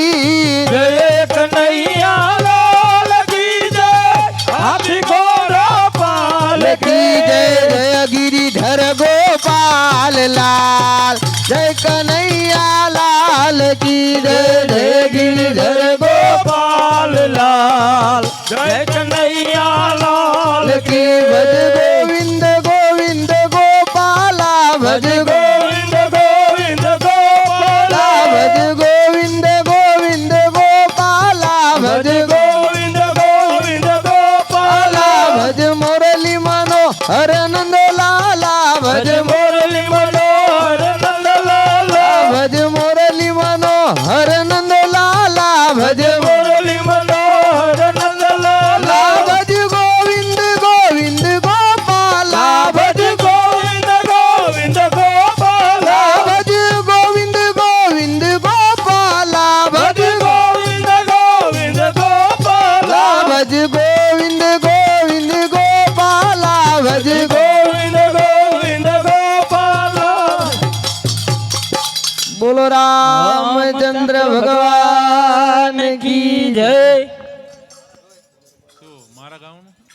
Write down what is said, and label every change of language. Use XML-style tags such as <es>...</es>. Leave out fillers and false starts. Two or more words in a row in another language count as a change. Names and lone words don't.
<hi>जय कन्हैया लाल की जय हाथी घोड़ा पाल की की जय जय गिरिधर गोपाल लाल जय कन्हैया लाल की जय जय गिरिधर गोपाल लाल जय कन्हैया लाल की भज गोविंद गोविंद गोपाला भज गोविंद गोविंद गोपाला भज गोविंद गोविंद गोपाला भज गोविंद गोविंद गोपाला भज मुरली मनोहर नंद लाला भज मुरली मनोहर नंद लाला भज मुरली मनोहर नंद लाला भज मुरली मनोहर नंद लाला भज गोविंद गोविंद गोपाला भज गोविंद गोविंद गोपाला भज गोविंद गोविंद गोपाला भज भज गोविंद गोविंद गोपाला भज गोविंद गोविंद गोपाला भज गोविंद गोविंद गोपाला बोलो रामचंद्र भगवान की जय</hi> <gu>મારા ગાઉન</gu>